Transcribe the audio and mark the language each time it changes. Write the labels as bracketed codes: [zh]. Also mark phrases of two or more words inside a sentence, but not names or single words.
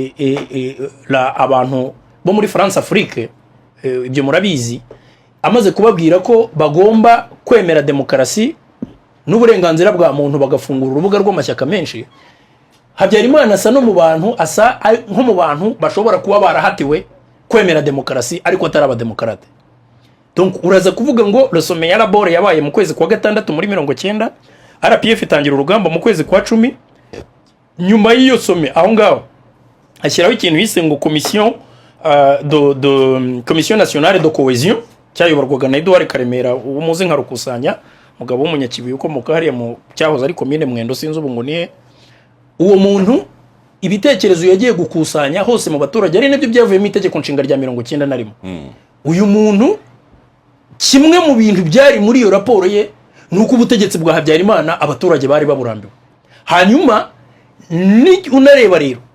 [rw] abantu bo muri France Afrique ibyo murabizi amaze kubabwira ko bagomba kwemera demokarasi n'uburenganzira bwa muntu bagafungura urubuga rw'amashyaka menshi Habyarimana asa no mu bantu nko mu bantu bashobora kuba barahatiwe kwemera demokarasi ariko atari abademokarate donc uraza kuvuga ngo [fr] le sommet [rw] ya Labore yabaye mu kwezi kwa gatandatu muri 90 RPF itangira urugamba mu kwezi kwa 10 nyuma y'iyo sommet aho ngaho ashyiraho ikintu yise ngo commission [fr] commission nationale de cohésion [rw] cyayoborwaga na Edouard Karemera umuzi nka rukusanya mugabo w'umunyakibuye ukomoka hariya mu cyahoze ari commune Mwendo sinzi ubu ngo nihe uwo muntu ibitekerezo yagiye gukusanya hose mu baturage ari nabyo byavuye mu itegeko nshinga rya 91 uyu muntu kimwe mu bintu byari muri iyo raporo ye nuko ubutegetsi bwa Habyarimana abaturage bari baburambiwe hanyuma ni unareba rero